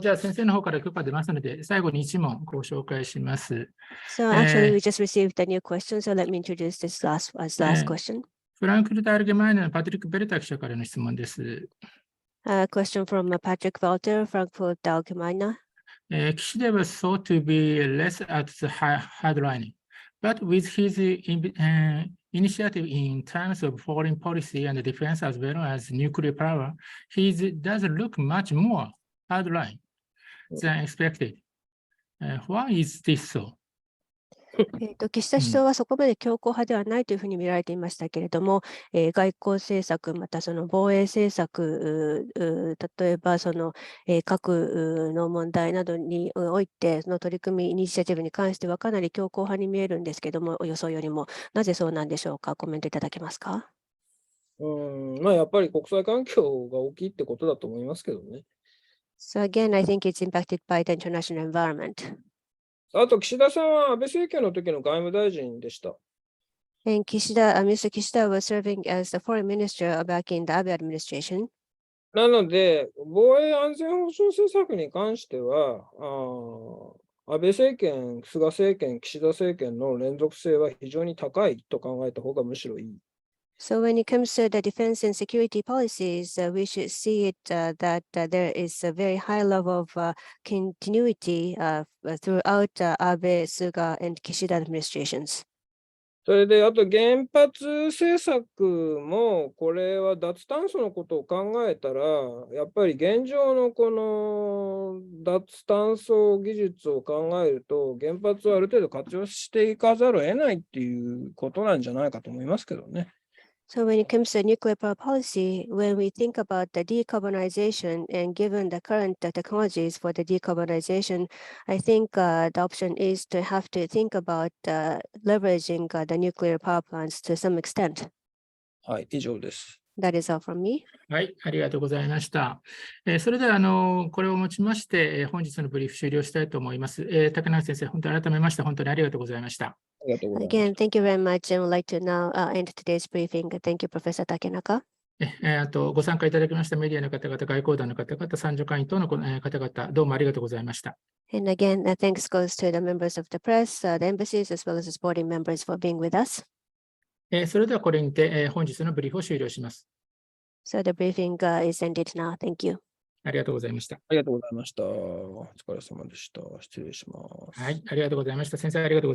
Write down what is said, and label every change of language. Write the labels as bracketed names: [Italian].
[Japanese] じゃあ、先生の方から許可出ますので、最後に1問ご紹介します。 [English] So actually, we just received a new question, so let me introduce this last question. [Japanese] フランクフルト・アルゲマイネのパトリック・ベルタ記者からの質問です。 [English] Question from Patrick Walter, Frankfurt Allgemeine. 岸田 was thought to be less at the hardlining, but with his initiative in terms of foreign policy and defense as well as nuclear power, he does look much more hardline than expected. Why is this so? [Japanese] 岸田首相はそこまで強硬派ではないというふうに見られていましたけれども、外交政策、またその防衛政策、例えばその核の問題などにおいての取り組み、イニシアチブに関してはかなり強硬派に見えるんですけれども、予想よりもなぜそうなんでしょうか、コメントいただけますか。やっぱり国際環境が大きいってことだと思いますけどね。 [English] So again, I think it's impacted by the international environment. [Japanese] あと、岸田さんは安倍政権の時の外務大臣でした。 [English] And Mr. Kishida was serving as the foreign minister back in the Abe administration. [Japanese] なので、防衛安全保障政策に関しては、安倍政権、菅政権、岸田政権の連続性は非常に高いと考えた方がむしろいい。 [English] So when it comes to the defense and security policies, we should see it that there is a very high level of continuity throughout Abe, Suga, and Kishida administrations. [Japanese] それで、あと原発政策も、これは脱炭素のことを考えたら、やっぱり現状のこの脱炭素技術を考えると、原発をある程度活用していかざるを得ないっていうことなんじゃないかと思いますけどね。 [English] So when it comes to nuclear power policy, when we think about the decarbonization and given the current technologies for the decarbonization, I think the option is to have to think about leveraging the nuclear power plants to some extent. [Japanese] はい、以上です。 [English] That is all from me. [Japanese] はい、ありがとうございました。それではこれをもちまして、本日のブリーフ終了したいと思います。竹中先生、本当に改めまして本当にありがとうございました。 [English] Again, thank you very much, and would like to now end today's briefing. Thank you, Professor Takenaka. [Japanese] あとご参加いただきましたメディアの方々、外交団の方々、参助会員等の方々、どうもありがとうございました。 [English] And again, thanks goes to the members of the press, the embassies, as well as the supporting members for being with us. [Japanese] それではこれにて、本日のブリーフを終了します。 [English] So the briefing is ended now. Thank you. [Japanese] ありがとうございました。ありがとうございました。お疲れ様でした。失礼します。はい、ありがとうございました。先生、ありがとうございました。